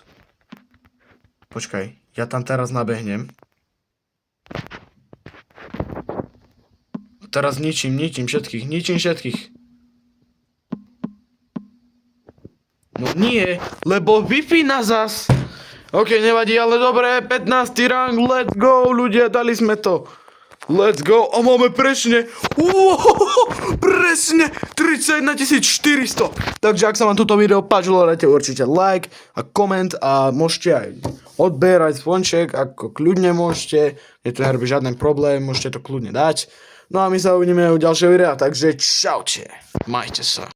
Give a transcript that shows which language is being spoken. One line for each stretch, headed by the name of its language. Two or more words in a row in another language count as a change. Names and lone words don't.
Slovak: Počkaj, ja tam teraz nabehnem. Teraz ničím všetkých. No nie, lebo Wi-Fi na zas. OK, nevadí, ale dobre, 15.
English: rank, let's go,
Slovak: ľudia, dali sme to.
English: Let's go,
Slovak: a máme presne, presne 31 400. Takže ak sa vám toto video páčilo, dajte určite like a koment a môžete aj odberať zvonček, ako kľudne môžete. Je to nerobí žiaden problém, môžete to kľudne dať. No a my sa uvidíme u ďalšieho videa, takže čaute, majte sa.